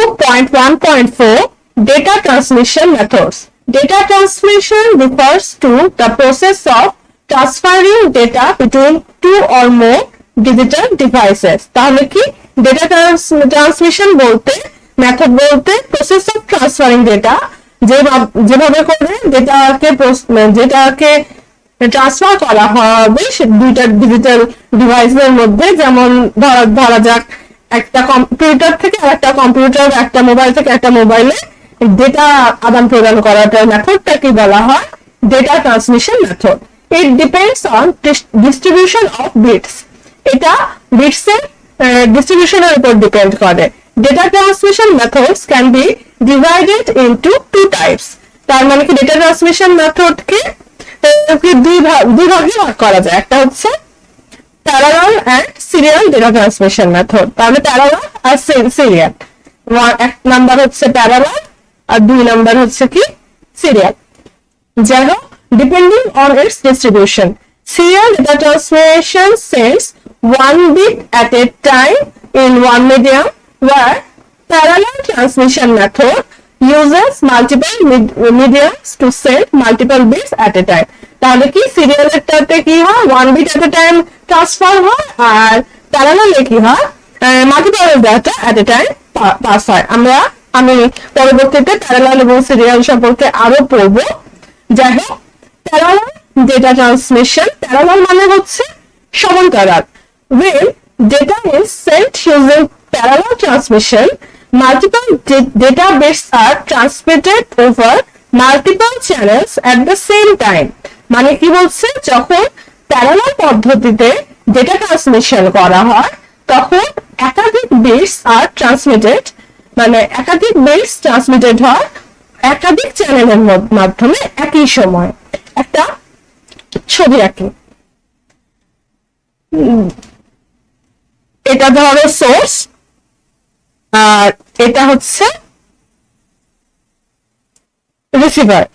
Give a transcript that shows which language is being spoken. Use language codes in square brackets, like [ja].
[en] 1.4 data transmission methods. Data transmission refers to the process of transferring data between two or more digital devices. [bn] তাহলে কি data transmission বলতে method বলতে [en] process of transferring data, [bn] যেভাবে করে ডেটাকে transfer করা হবে দুইটা ডিজিটাল ডিভাইসের মধ্যে। যেমন ধরা যাক একটা কম্পিউটার থেকে আরেকটা কম্পিউটার, একটা মোবাইল থেকে একটা মোবাইলে ডেটা আদান প্রদান করাটার মেথডটাকে বলা হয় data transmission method. [en] It depends on distribution of bits. [bn] এটা বিটস এর ডিস্ট্রিবিউশনের উপর ডিপেন্ড করে। [en] Data transmission methods can be divided into two types. [bn] তার মানে কি ডেটা ট্রান্সমিশন মেথডকে দুই ভাগে ভাগ করা যায়। একটা হচ্ছে parallel and serial data transmission method. তাহলে প্যারালাল আর সিরিয়াল, এক নাম্বার হচ্ছে প্যারালাল আর দুই নাম্বার হচ্ছে কি সিরিয়াল। যাই হোক, [en] Depending on its distribution, serial data transmission sends one bit at a time in one medium, where parallel transmission method uses multiple mediums to send multiple bits at a time. [bn] তাহলে কি সিরিয়ালটাতে কি হয়, [en] one bit at a time [bn] transfer হয়, আর প্যারালালে কি হয়, [en] multiple data at a time [bn] pass হয়। আমি পরবর্তীতে প্যারালাল এবং সিরিয়াল সম্পর্কে আরো পড়বো। যাই হোক, প্যারালাল data transmission, parallel মানে হচ্ছে সমান্তরাল। [en] When data is sent using parallel transmission, multiple data bits are transmitted over multiple channels at the same time. [bn] মানে কি বলছে, যখন প্যারালাল পদ্ধতিতে ডেটা ট্রান্সমিশন করা হয় তখন একাধিক বিটস আর ট্রান্সমিটেড, মানে একাধিক বিটস ট্রান্সমিটেড হয় একাধিক চ্যানেলের মাধ্যমে একই সময়। একটা ছবি আঁকি, এটা ধরো সোর্স আর এটা হচ্ছে রিসিভার।